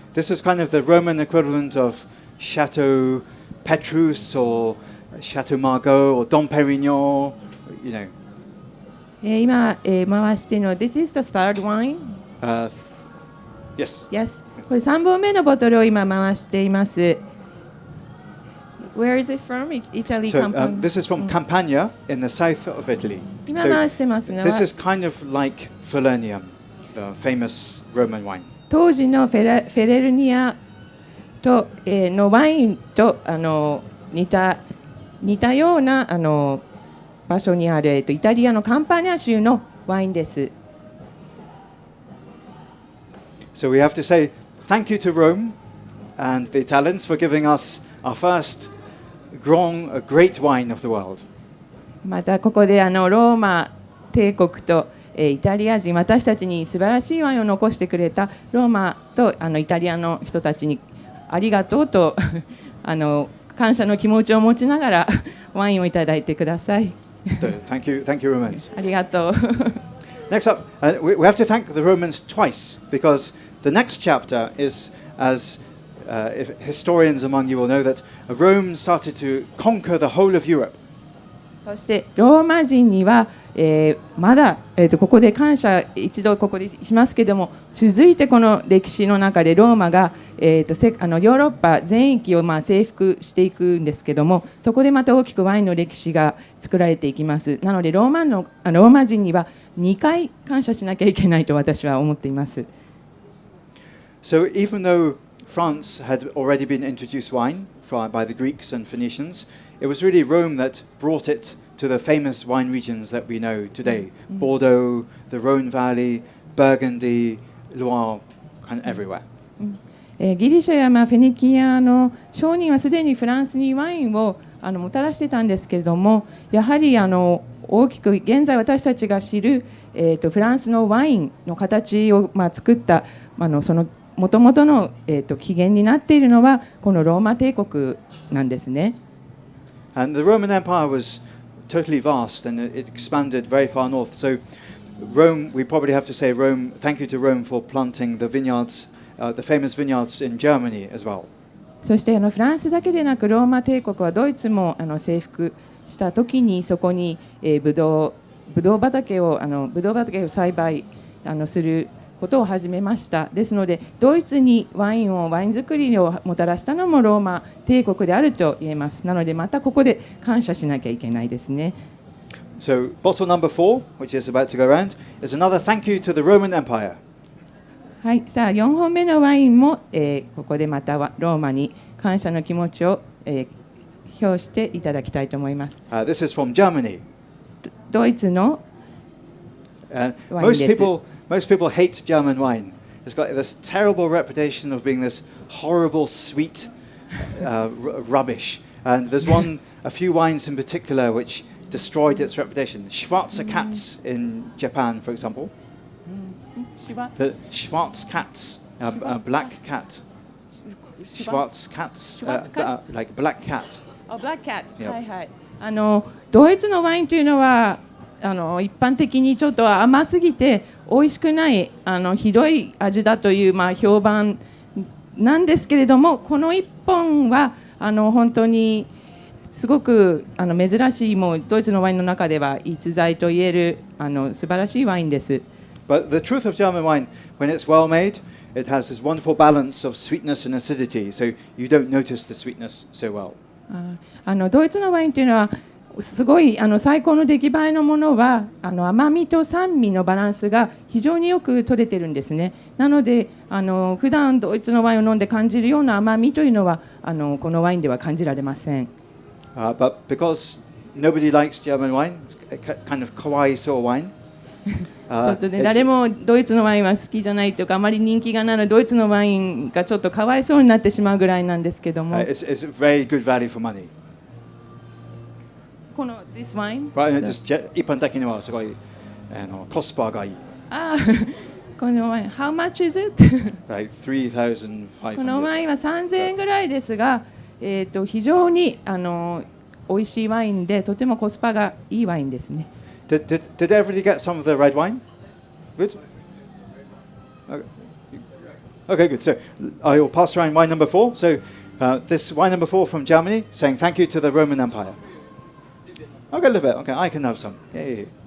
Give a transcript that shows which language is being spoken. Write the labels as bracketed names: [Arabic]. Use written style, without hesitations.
[English] This is kind of the Roman equivalent of Chateau Petrus or Chateau Margaux or Dom Pérignon, you know. [Japanese] 今、回しているのは [English] This is the third wine? Yes. Yes. [Japanese] これ3本目のボトルを今回しています。 [English] Where is it from? Italy, So Campania. this is from Campania in the south of Italy. [Japanese] 今 [English] So [Japanese] 回してますの [English] this [Japanese] は [English] is kind of like Falernium, the famous Roman wine. [Japanese] 当時のフェレルニアと、のワインと似たような場所にある、イタリアのカンパニア州のワインです。 [English] So we have to say thank you to Rome and the Italians for giving us our first great wine of the world. [Japanese] またここでローマ帝国とイタリア人、私たちに素晴らしいワインを残してくれたローマとイタリアの人たちにありがとうと感謝の気持ちを持ちながらワインをいただいてください。 [English] So, thank you, Romans. [Japanese] ありがとう。 [English] Next up, we have to thank the Romans twice because the next chapter is, as if historians among you will know, that Rome started to conquer the whole of Europe. [Japanese] そしてローマ人には、まだ、ここで感謝一度ここでしますけども、続いてこの歴史の中でローマが、ヨーロッパ全域を征服していくんですけども、そこでまた大きくワインの歴史が作られていきます。なのでローマ人には2回感謝しなきゃいけないと私は思っています。 [English] So even though France had already been introduced wine by the Greeks and Phoenicians, it was really Rome that brought it to the famous wine regions that we know today. Bordeaux, the Rhone Valley, Burgundy, Loire, kind of everywhere. ギリシャやフェニキアの商人はすでにフランスにワインをもたらしてたんですけれども、やはり大きく現在私たちが知る、フランスのワインの形を作ったその元々の、起源になっているのはこのローマ帝国なんですね。 And the Roman Empire was totally vast and it expanded very far north. So Rome, we probably have to say Rome, thank you to Rome for planting the vineyards, the famous vineyards in Germany as well. [Japanese] そしてフランスだけでなくローマ帝国はドイツも征服した時にそこにブドウ畑を栽培することを始めました。ですのでドイツにワイン作りをもたらしたのもローマ帝国であると言えます。なのでまたここで感謝しなきゃいけないですね。 [English] So bottle number 4, which is about to go around, is another thank you to the Roman Empire. [Japanese] はい、さあ4本目のワインも、ここでまたローマに感謝の気持ちを、表していただきたいと思います。 [English] This is from Germany. [Japanese] ドイツのワインです。 [English] Most people hate German wine. It's got this terrible reputation of being this horrible, sweet rubbish. And there's a few wines in particular which destroyed its reputation. Schwarze Katz in Japan, for example. The Schwarze Katz, black cat. Schwarze Katz, like black cat. Black cat. Yeah. [Japanese] はいはい。ドイツのワインというのは一般的にちょっと甘すぎて美味しくないひどい味だという評判なんですけれども、この一本は本当にすごく珍しい、もうドイツのワインの中では逸材といえる素晴らしいワインです。 [English] But the truth of German wine, when it's well made, it has this wonderful balance of sweetness and acidity, so you don't notice the sweetness so well. [Japanese] ドイツのワインというのはすごい最高の出来栄えのものは甘みと酸味のバランスが非常によく取れてるんですね。なので普段ドイツのワインを飲んで感じるような甘みというのはこのワインでは感じられません。 [English] But because nobody likes German wine, it's kind of kawaii sort of wine. [Japanese] ちょっとね、誰もドイツのワインは好きじゃないというか、あまり人気がないドイツのワインがちょっとかわいそうになってしまうぐらいなんですけども。 [English] It's very good value for money. [Japanese] この [English] this wine? [Japanese] 一般的にはすごいコスパがいい。このワイン、 [English] How much is it? Like 3,500. [Japanese] このワインは3000円ぐらいですが、非常に美味しいワインで、とてもコスパがいいワインですね。 [English] Did everybody get some of the red wine? Good? Okay, good. So I will pass around wine number 4. So this wine number 4 from Germany, saying thank you to the Roman Empire. Okay, a little bit. Okay, I can have some. Yay.